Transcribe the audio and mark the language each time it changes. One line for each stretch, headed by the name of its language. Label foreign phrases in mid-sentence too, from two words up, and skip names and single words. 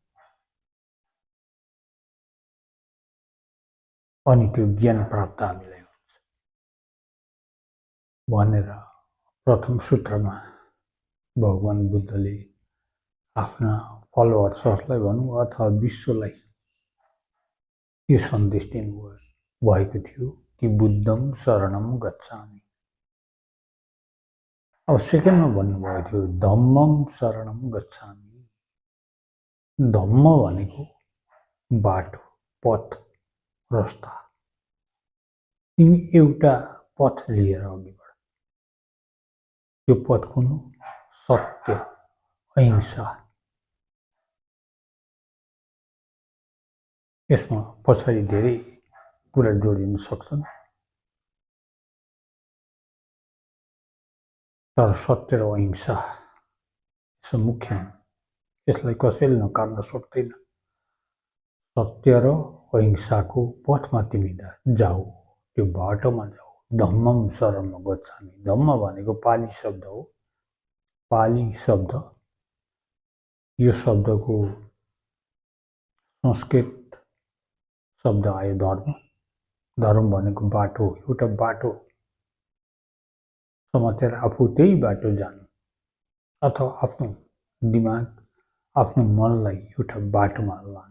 Nepali: अनि त्यो ज्ञान प्राप्त हामीलाई हुन्छ भनेर प्रथम सूत्रमा भगवान बुद्धले आफ्ना फलोवर्सहरूलाई भनौँ अथवा विश्वलाई यो सन्देश दिनुभएको थियो कि
Pali: बुद्धम शरणम गच्छामि।
Nepali: अब सेकेन्डमा भन्नुभएको थियो
Pali: धम्मम शरणम गच्छामि।
Nepali: धम्म भनेको बाटो, पथ, रस्ता। तिमी एउटा पथ लिएर अघि बढ। त्यो पथ कुन हो? सत्य, अहिंसा। यसमा पछाडि धेरै कुरा जोडिन सक्छन्, तर सत्य र अहिंसा यसो मुख्य हुन्। यसलाई कसैले नकार्न सक्दैन। सत्य र अहिंसाको पथमा तिमी जाऊ, त्यो बाटोमा जाऊ।
Pali: धम्मम शरणम गच्छामि।
Nepali: धम्म भनेको पाली शब्द हो। पाली शब्द, यो शब्दको संस्कृत शब्द आयो धर्म। धर्म भनेको बाटो, एउटा बाटो समातेर आफू त्यही बाटो जानु, अथवा आफ्नो दिमाग, आफ्नो मनलाई एउटा बाटोमा लानु।